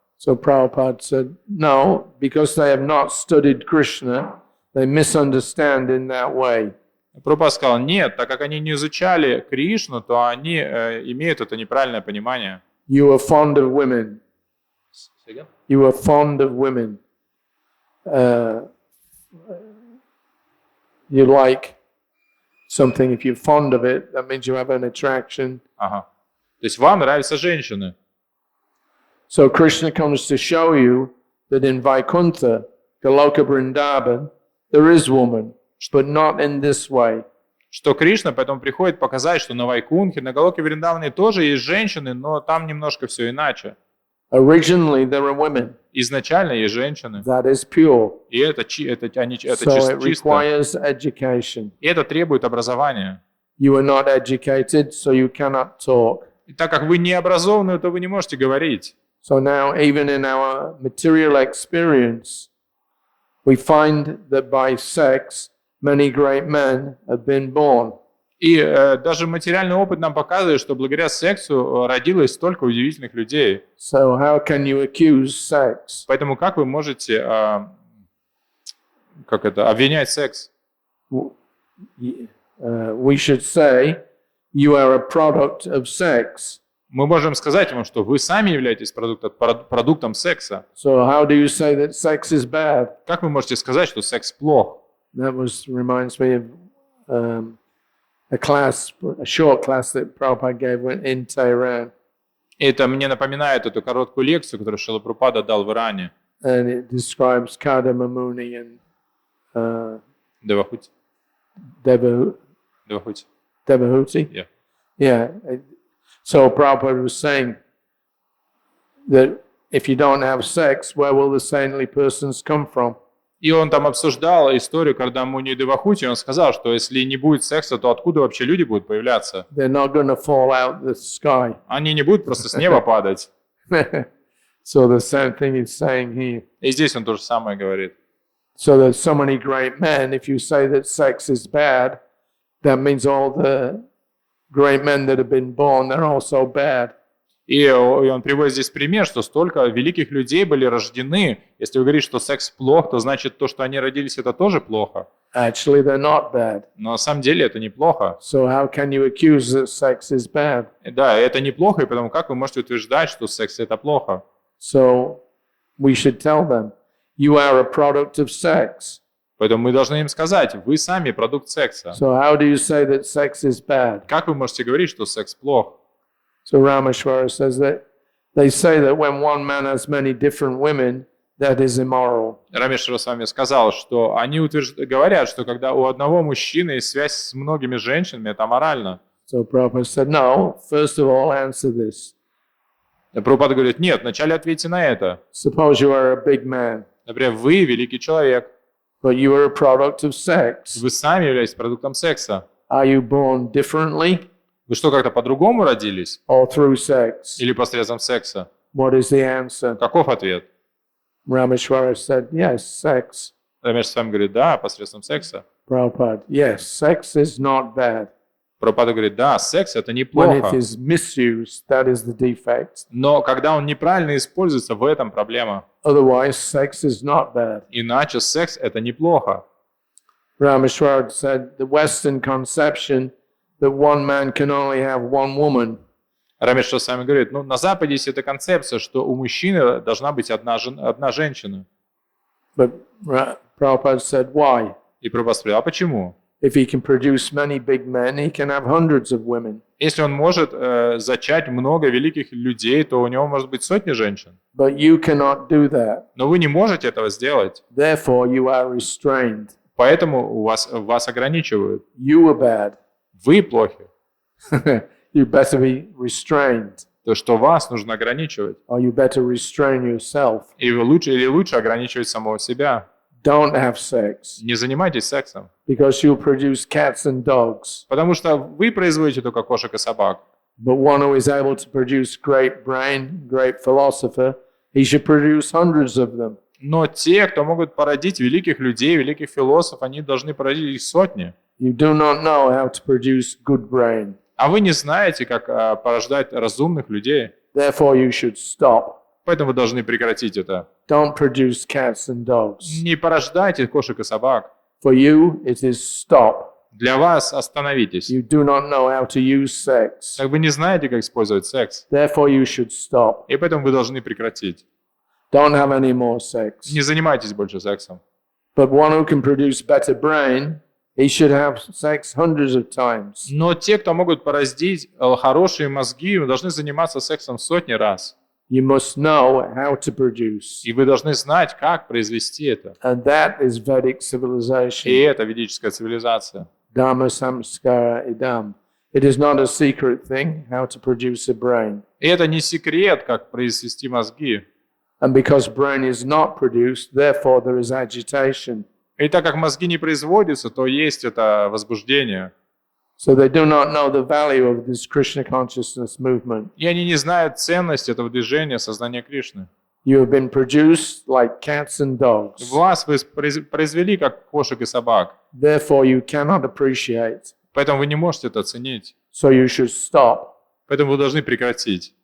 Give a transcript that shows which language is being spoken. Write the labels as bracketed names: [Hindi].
[English] So Prabhupada said, no, because they have not studied Krishna, they misunderstand in that way. [Russian] Прабхупада сказал: нет, так как они не изучали Кришну, то они имеют это неправильное понимание. [English] You are fond of women. You are fond of women. You like something, if you're fond of it, that means you have an attraction. [Russian] Ага. То есть вам нравятся женщины. [English] So Krishna comes to show you that in Vaikuntha, Goloka Vrindavan, there is woman, but not in this way. [Russian] Что Кришна поэтому приходит показать, что на Вайкунхе, на Галоке Вриндаване тоже есть женщины, но там немножко все иначе. [English] Originally there are women. [Russian] Изначально есть женщины. [English] That is pure. [Russian] И это [English] So it [Russian] чисто. [English] requires education. [Russian] И это требует образования. [English] You are not educated, so you cannot talk. [Russian] И так как вы не образованы, то вы не можете говорить. [English] So now, even in our material experience, we find that by sex, many great men have been born. [Russian] И даже материальный опыт нам показывает, что благодаря сексу родилось столько удивительных людей. [English] So how can you accuse sex? [Russian] Поэтому как вы можете обвинять секс? [English] We should say, you are a product of sex. [Russian] Мы можем сказать вам, что вы сами являетесь продуктом секса. [English] So how do you say that sex is bad? [Russian] Как вы можете сказать, что секс плох? [English] That reminds me of a short class that Prabhupada gave in Tehran. [Russian] Это мне напоминает эту короткую лекцию, которую Шрила Прабхупада дал в Иране. [English] And it describes Kadama Muni and [Russian] Девахути. [English] Devahuti. Yeah. So Prabhupada was saying that if you don't have sex, where will the saintly persons come from? [Russian] И он там обсуждал историю, когда Муни Девахути, он сказал, что если не будет секса, то откуда вообще люди будут появляться? [English] They're not going to fall out the sky. [Russian] Они не будут просто с неба падать. [English] So the same thing he's saying here. [Russian] И здесь он то же самое говорит. [English] So there's so many great men. If you say that sex is bad, that means all the great men that have been born, they're also bad. [Russian] И он приводит здесь пример, что столько великих людей были рождены. Если вы говорите, что секс плох, то значит то, что они родились, это тоже плохо. [English] Actually, they're not bad. [Russian] Но на самом деле это неплохо. [English] So how can you accuse that sex is bad? [Russian] Да, это неплохо, и потому как вы можете утверждать, что секс это плохо? [English] So we should tell them, you are a product of sex. [Russian] Поэтому мы должны им сказать, вы сами продукт секса. [English] So how do you say that sex is bad? [Russian] Как вы можете говорить, что секс плох? [English] So Rameshwara says that they say that when one man has many different women, that is immoral. [Russian] Рамешвара с вами сказал, что они говорят, что когда у одного мужчины есть связь с многими женщинами, это аморально. [English] So Prabhupada said, no, first of all, answer this. [Russian] Прабхупада говорит, нет, вначале ответьте на это. [English] Suppose you are a big man, [Russian] Например, вы великий человек, [English] but you are a product of sex. [Russian] вы сами являетесь продуктом секса. [English] Are you born differently [Russian] Вы что, как-то по-другому родились? [English] or through sex? [Russian] Или посредством секса? [English] What is the answer? [Russian] Каков ответ? [English] Rameshwara said, yes, sex. [Russian] Рамеш с вами говорит, да, посредством секса. [English] Prabhupada, yes, sex is not bad. [Russian] Прабхупада говорит, да, секс это [English] When it [Russian] неплохо. [English] is misused, that is the defect. [Russian] Но когда он неправильно используется, в этом проблема. [English] Otherwise, sex is not bad. [Russian] Иначе секс это неплохо. [English] Rameshwara said the Western conception that one man can only have one woman [Russian] Рамеш с вами говорит, ну на Западе есть эта концепция, что у мужчины должна быть одна женщина. [English] But Prabhupada said, why? [Russian] И Прабхупада спросил, а почему? [English] If he can produce many big men, he can have hundreds of women. [Russian] Если он может зачать много великих людей, то у него может быть сотни женщин. [English] But you cannot do that. [Russian] Но вы не можете этого сделать. [English] Therefore, you are restrained. [Russian] Поэтому вас ограничивают. [English] You are bad. [Russian] Вы плохи. [English] You better be restrained. [Russian] То, что вас нужно ограничивать. [English] Or you better restrain yourself. [Russian] И вы лучше ограничивать самого себя. [English] Don't have sex. [Russian] Не занимайтесь сексом. [English] Because you'll produce cats and dogs. [Russian] Потому что вы производите только кошек и собак. [English] But one who is able to produce great brain, great philosopher, he should produce hundreds of them. [Russian] Но те, кто могут породить великих людей, великих философов, они должны породить их сотни. [English] You do not know how to produce good brain. [Russian] А вы не знаете, как порождать разумных людей. [English] Therefore, you should stop. [Russian] Поэтому вы должны прекратить это. [English] Don't produce cats and dogs. [Russian] Не порождайте кошек и собак. [English] For you, it is stop. [Russian] Для вас остановитесь. [English] You do not know how to use sex. [Russian] Так вы не знаете, как использовать секс. [English] Therefore, you should stop. [Russian] И поэтому вы должны прекратить. [English] Don't have any more sex. [Russian] Не занимайтесь больше сексом. [English] But one who can produce better brain, he should have sex hundreds of times. [Russian] Но те, кто могут породить хорошие мозги, должны заниматься сексом сотни раз. [English] You must know how to produce. [Russian] И вы должны знать, как произвести это. [English] And that is Vedic [Russian] И [English] civilization. [Russian] это ведическая цивилизация. [Sanskrit] Dharma samskara idam. [English] It is not a secret thing how to produce a brain. [Russian] И это не секрет, как произвести мозги. [English] And because brain is not produced, therefore there is agitation. [Russian] И так как мозги не производятся, то есть это возбуждение. [English] So they do not know the value of this Krishna consciousness movement. [Russian] И они не знают ценность этого движения сознания Кришны. [English] You have been produced like cats and dogs. [Russian] Вас вы произвели как кошек и собак. [English] Therefore you cannot appreciate. [Russian] Поэтому вы не можете это оценить. [English] So you should stop. [Russian] Поэтому вы должны прекратить.